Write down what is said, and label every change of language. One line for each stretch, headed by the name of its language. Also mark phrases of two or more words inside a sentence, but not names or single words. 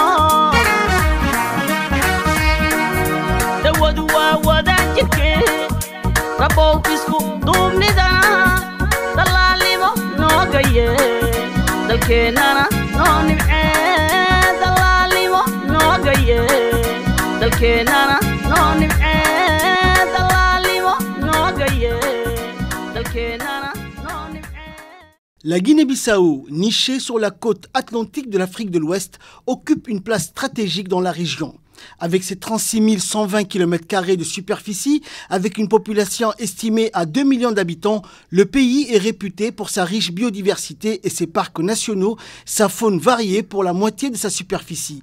Somali: dawadu waa wadaajirkee rabow isku duubnidana dallaalnimo nooga yeel dalkeennana noo nimcee dallaalnimo nooga yeel dalkeennana noo nimcee dallaalnimo nooga yeel dalkeennana noo nimcee.
French: La Guinée-Bissau, nichée sur la côte atlantique de l'Afrique de l'Ouest, occupe une place stratégique dans la région. Avec ses 36 120 km² de superficie, avec une population estimée à 2 millions d'habitants, le pays est réputé pour sa riche biodiversité et ses parcs nationaux, sa faune variée pour la moitié de sa superficie.